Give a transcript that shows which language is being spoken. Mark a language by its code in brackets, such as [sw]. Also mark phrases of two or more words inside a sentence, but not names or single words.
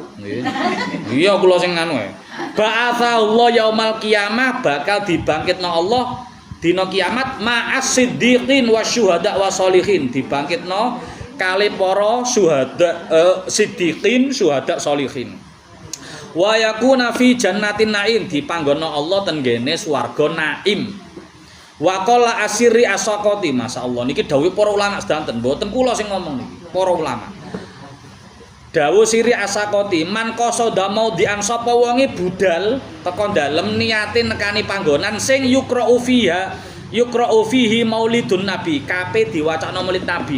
[jv] Nggih. Iya kula sing anu ae. [ar] بعثه الله يوم القيامة, [jv] bakal dibangkitna Allah dina kiamat [ar] مع الصديقين والشهداء والصالحين, [jv] dibangkitna kali para [ar] شهداء صديقين شهداء صالحين. ويكون في جنة النعيم, [jv] dipanggono Allah ten gene swarga naim. [ar] وقال السري السقطي, [jv] masyaallah niki dawuh para ulama sedanten, mboten kula sing ngomong niki, para ulama. Dawuh siri asaqati, [ar] من قصد موضعا [jv] sapa wonge budal teko dalem niate nekani panggonan sing [ar] يقرأ فيه مولد النبي, [jv] kape diwacana [ar] مولد النبي.